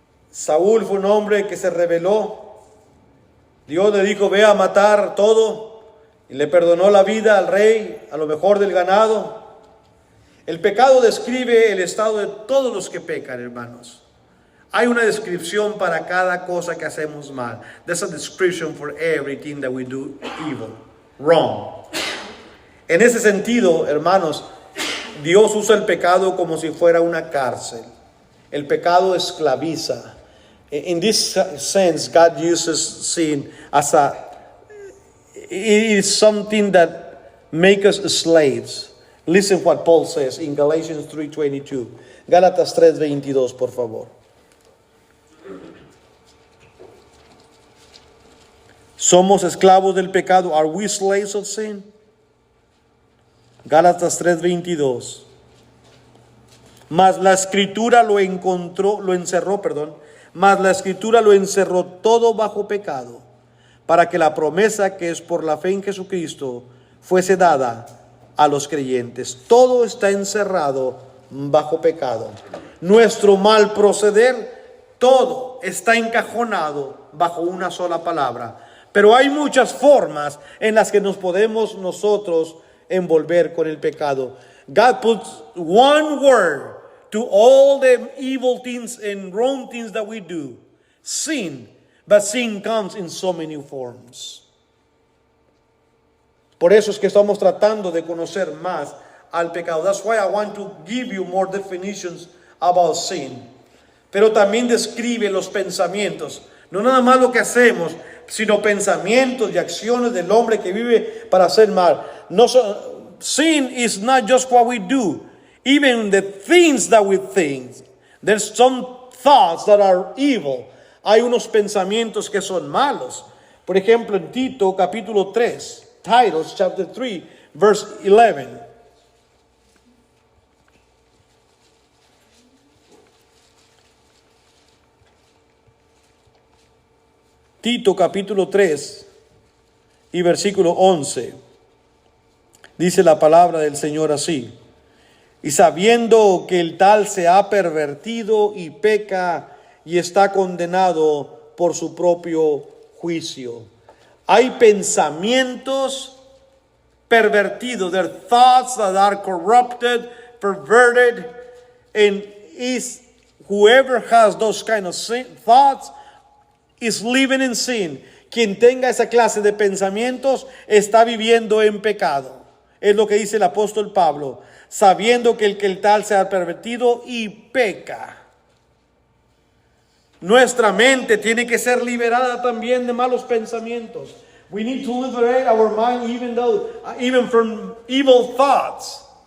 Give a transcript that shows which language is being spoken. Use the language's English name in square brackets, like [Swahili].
[Spanish] Saúl fue un hombre que se rebeló. Dios le dijo, ve a matar todo, y le perdonó la vida al rey, a lo mejor del ganado. El pecado describe el estado de todos los que pecan, hermanos. Hay una descripción para cada cosa que hacemos mal. [English] There's a description for everything that we do evil, wrong. [Spanish] En ese sentido, hermanos, Dios usa el pecado como si fuera una cárcel. El pecado esclaviza. [English] In this sense, God uses sin as it is something that makes us slaves. Listen what Paul says in Galatians 3:22. [Spanish] Gálatas 3:22, por favor. ¿Somos esclavos del pecado? [English] Are we slaves of sin? [Spanish] Gálatas 3:22. Mas la escritura lo encerró, mas la escritura lo encerró todo bajo pecado, para que la promesa que es por la fe en Jesucristo fuese dada a los creyentes. Todo está encerrado bajo pecado. Nuestro mal proceder, todo está encajonado bajo una sola palabra. Pero hay muchas formas en las que nos podemos nosotros envolver con el pecado. [English] God puts one word to all the evil things and wrong things that we do. Sin. But sin comes in so many forms. [Spanish] Por eso es que estamos tratando de conocer más al pecado. [English] That's why I want to give you more definitions about sin. [Spanish] Pero también describe los pensamientos. No nada más lo que hacemos, sino pensamientos y acciones del hombre que vive para hacer mal. [English] Sin is not just what we do, even the things that we think. There's some thoughts that are evil. [Spanish] Hay unos pensamientos que son malos. Por ejemplo, en Tito capítulo 3, [English] Titus chapter 3, verse 11. [Spanish] Tito capítulo 3 y versículo 11. Dice la palabra del Señor así: y sabiendo que el tal se ha pervertido y peca y está condenado por su propio juicio. Hay pensamientos pervertidos. [English] There are thoughts that are corrupted, perverted, and is whoever has those kind of thoughts is living in sin. [Spanish] Quien tenga esa clase de pensamientos está viviendo en pecado. Es lo que dice el apóstol Pablo, sabiendo que el tal se ha pervertido y peca. Nuestra mente tiene que ser liberada también de malos pensamientos. [English] We need to liberate our mind even from evil thoughts.